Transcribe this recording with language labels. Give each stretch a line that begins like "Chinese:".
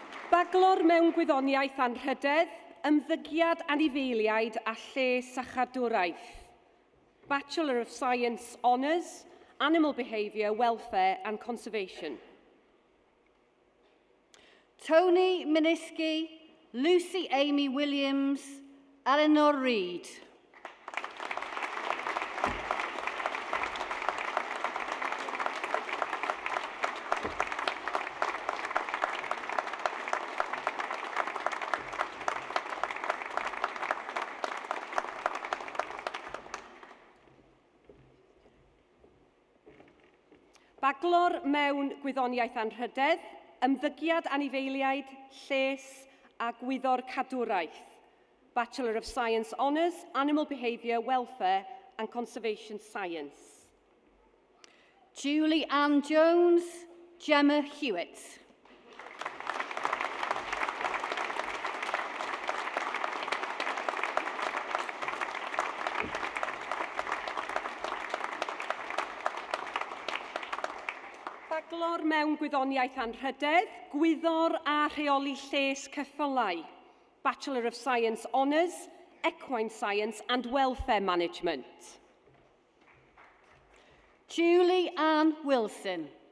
Welsh: Baglor mewn gwyddoniaeth anrhydedd, ymddygiad anifeiliaid a lles a chadwraeth.
English: Bachelor of Science Honours, Animal Behaviour, Welfare and Conservation. Tony Miniski, Lucy Amy Williams, Eleanor Reid.
Welsh: Baglor mewn gwyddoniaeth anrhydedd, ymddygiad anifeiliaid, lles a gwyddor cadwraeth.
English: Bachelor of Science Honours, Animal Behaviour, Welfare and Conservation Science. Julie Ann Jones, Gemma Hewitt.
Welsh: Baglor mewn gwyddoniaeth anrhydedd, gwyddor a rheoli lles ceffylau.
English: Bachelor of Science Honours, Equine Science and Welfare Management. Julie Ann Wilson.